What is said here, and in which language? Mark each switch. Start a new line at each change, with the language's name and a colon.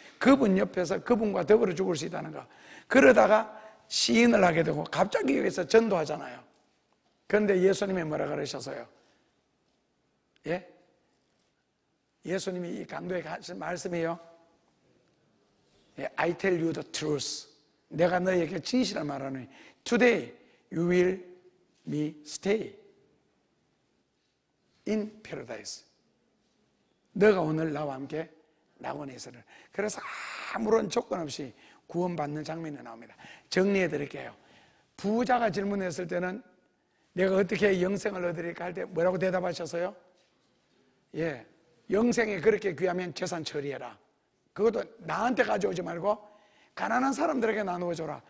Korean: 그분 옆에서 그분과 더불어 죽을 수 있다는 거. 그러다가 시인을 하게 되고 갑자기 여기서 전도하잖아요. 그런데 예수님이 뭐라 그러셨어요? 예? 예수님이 이 강도에 하신 말씀이에요.
English: 예, I tell you the truth.
Korean: 내가 너에게 진실을 말하노니
English: Today you will me stay in paradise.
Korean: 너가 오늘 나와 함께 낙원에 있으라. 그래서 아무런 조건 없이 구원받는 장면이 나옵니다. 정리해 드릴게요. 부자가 질문했을 때는 내가 어떻게 영생을 얻으리까 할 때 뭐라고 대답하셨어요? 예, 영생이 그렇게 귀하면 재산 처리해라. 그것도 나한테 가져오지 말고 가난한 사람들에게 나누어줘라.